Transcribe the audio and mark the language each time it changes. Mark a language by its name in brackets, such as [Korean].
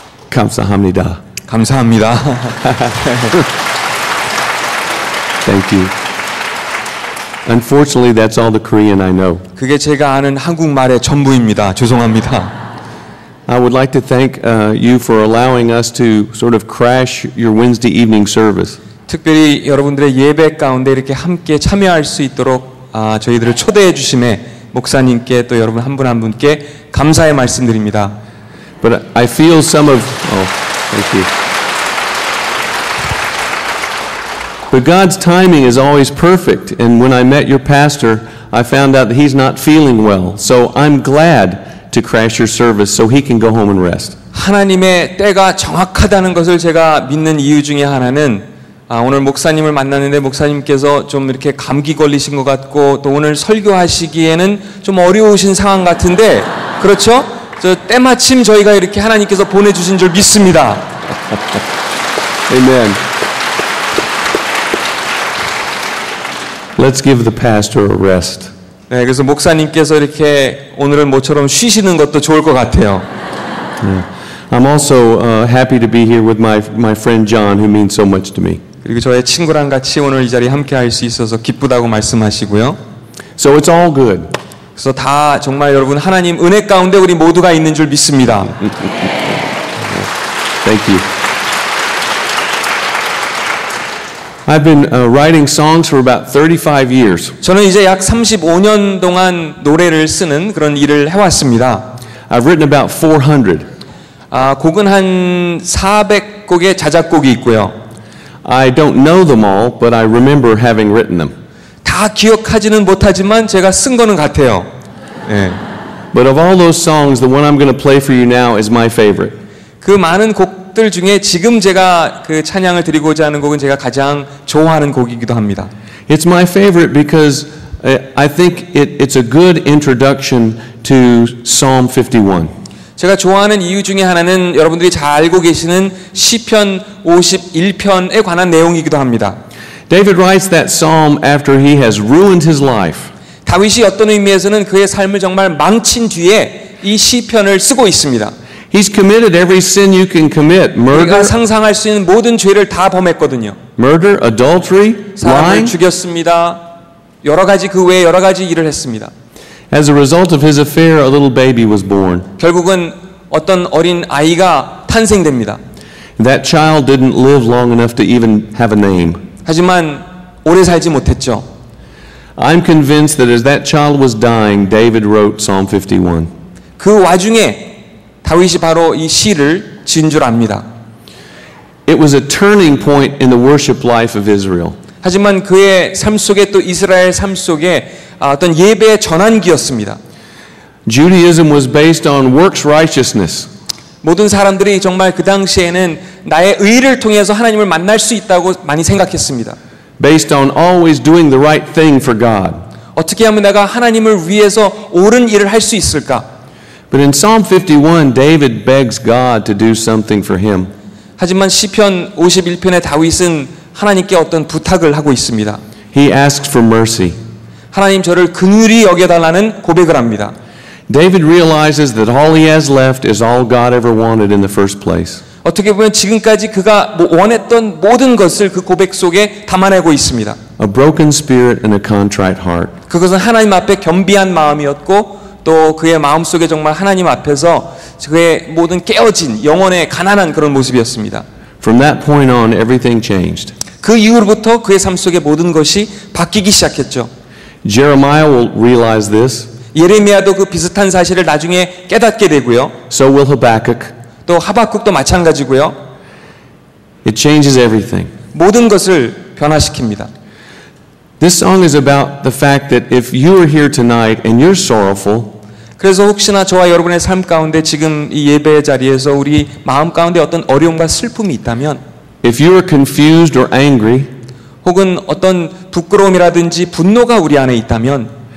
[Korean] 감사합니다. 감사합니다. [English] Thank you. Unfortunately, that's all the Korean I know. [Korean] 그게 제가 아는 한국말의 전부입니다. 죄송합니다. [English] I would like to thank you for allowing us to sort of crash your Wednesday evening service. [Korean] 특별히 여러분들의 예배 가운데 이렇게 함께 참여할 수 있도록 저희들을 초대해 주심에 목사님께 또 여러분 한 분 한 분께 감사의 말씀드립니다. [English] But I feel some of thank you. But God's timing is always perfect, and when I met your pastor, I found out that he's not feeling well. So I'm glad to crash your service so he can go home and rest. [Korean] 하나님의 때가 정확하다는 것을 제가 믿는 이유 중에 하나는 오늘 목사님을 만났는데 목사님께서 좀 이렇게 감기 걸리신 것 같고 또 오늘 설교하시기에는 좀 어려우신 상황 같은데 그렇죠? 저 때마침 저희가 이렇게 하나님께서 보내주신 줄 믿습니다. [English] Amen. Let's give the pastor a rest. [Korean] 네, 그래서 목사님께서 이렇게 오늘은 모처럼 쉬시는 것도 좋을 것 같아요. [English] Yeah. I'm also happy to be here with my friend John, who means so much to me. [Korean] 그리고 저의 친구랑 같이 오늘 이 자리에 함께 할 수 있어서 기쁘다고 말씀하시고요. [English] So it's all good. [Korean] 그래서 다 정말 여러분 하나님 은혜 가운데 우리 모두가 있는 줄 믿습니다. [English] Thank you. I've been writing songs for about 35 years. [Korean] 저는 이제 약 35년 동안 노래를 쓰는 그런 일을 해왔습니다. [English] I've written about 400. [Korean] 곡은 한 400곡의 자작곡이 있고요. [English] I don't know them all, but I remember having written them. [Korean] 다 기억하지는 못하지만 제가 쓴 거는 같아요. 네. [English] But of all those songs, the one I'm going to play for you now is my favorite. [Korean] 그 많은 곡들 중에 지금 제가 그 찬양을 드리고자 하는 곡은 제가 가장 좋아하는 곡이기도 합니다. [English] It's my favorite because I think it's a good introduction to Psalm 51. [Korean] 제가 좋아하는 이유 중에 하나는 여러분들이 잘 알고 계시는 시편 51편에 관한 내용이기도 합니다. [English] David writes that psalm after he has ruined his life. [Korean] 다윗이 어떤 의미에서는 그의 삶을 정말 망친 뒤에 이 시편을 쓰고 있습니다. [English] He's committed every sin you can commit. [Korean] 우리가 [English] Murder, [Korean] 상상할 수 있는 모든 죄를 다 범했거든요. [English] murder, adultery, [Korean] 사람을 [English] lying. [Korean] 죽였습니다. 여러 가지 그 외에 여러 가지 일을 했습니다. [English] As a result of his affair, a little baby was born. [Korean] 결국은 어떤 어린 아이가 탄생됩니다. [English] That child didn't live long enough to even have a name. [Korean] 하지만 오래 살지 못했죠. [English] I'm convinced that as that child was dying, David wrote Psalm 51. [Korean] 그 와중에 다윗이 바로 이 시를 지은 줄 압니다. [English] It was a turning point in the worship life of Israel. [Korean] 하지만 그의 삶 속에 또 이스라엘 삶 속에 어떤 예배의 전환기였습니다. [English] Judaism was based on works righteousness. [Korean] 모든 사람들이 정말 그 당시에는 나의 의를 통해서 하나님을 만날 수 있다고 많이 생각했습니다. [English] Based on always doing the right thing for God. [Korean] 어떻게 하면 내가 하나님을 위해서 옳은 일을 할 수 있을까? [English] But in Psalm 51, David begs God to do something for him. [Korean] 하지만 시편 51편의 다윗은 하나님께 어떤 부탁을 하고 있습니다. [English] He asks for mercy. [Korean] 하나님 저를 긍휼히 여겨달라는 고백을 합니다. [English] David realizes that all he has left is all God ever wanted in the first place. [Korean] 어떻게 보면 지금까지 그가 원했던 모든 것을 그 고백 속에 담아내고 있습니다. [English] A broken spirit and a contrite heart. [Korean] 그것은 하나님 앞에 겸비한 마음이었고 또 그의 마음 속에 정말 하나님 앞에서 그의 모든 깨어진 영혼의 가난한 그런 모습이었습니다. [English] From that point on, everything changed. [Korean] 그 이후로부터 그의 삶 속의 모든 것이 바뀌기 시작했죠. [English] Jeremiah will realize this. [Korean] 예레미야도 그 비슷한 사실을 나중에 깨닫게 되고요. [English] So will Habakkuk. [Korean] 또 하박국도 마찬가지고요. [English] It changes everything. [Korean] 모든 것을 변화시킵니다. [English] This song is about the fact that if you are here tonight and you're sorrowful, [Korean] 그래서 혹시나 저와 여러분의 삶 가운데 지금 이 예배 자리에서 우리 마음 가운데 어떤 어려움과 슬픔이 있다면, [English] if you are confused or angry, [Korean] 혹은 어떤 부끄러움이라든지 분노가 우리 안에 있다면,